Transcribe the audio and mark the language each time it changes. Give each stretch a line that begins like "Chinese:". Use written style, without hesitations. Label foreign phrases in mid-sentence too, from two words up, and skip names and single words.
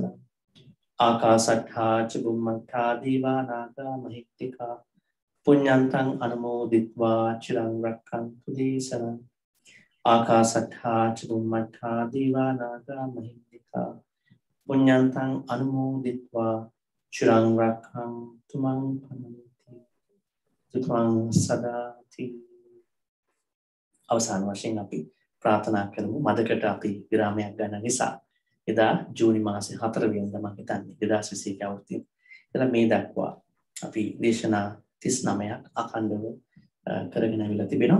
Pali: ආකාසට්ඨා ච බුම්මට්ඨා දේවානාගා මහිත්‍තිකා පුඤ්ඤන්තං අනුමෝදිත්වා චිරං රක්ඛන්තු දේශනං. ආකාසට්ඨා ච බුම්මට්ඨා දේවානාගා මහිත්‍තිකා පුඤ්ඤන්තං අනුමෝදිත්වා චිරං රක්ඛන්තු මං පනති තුං සදාති.
Sinhala: අවසාන වශයෙන් අපි ප්‍රාර්ථනා කරමු. මදකට අපි විරාමයක් ගන්න නිසා එදා ජූනි මාසේ 4 වෙනිදා මම හිතන්නේ 2021 අවුරුද්දේ ඉතලා මේ දක්වා අපි දේශනා 39ක් අඛණ්ඩව කරගෙන අවිලා තිබෙනවා.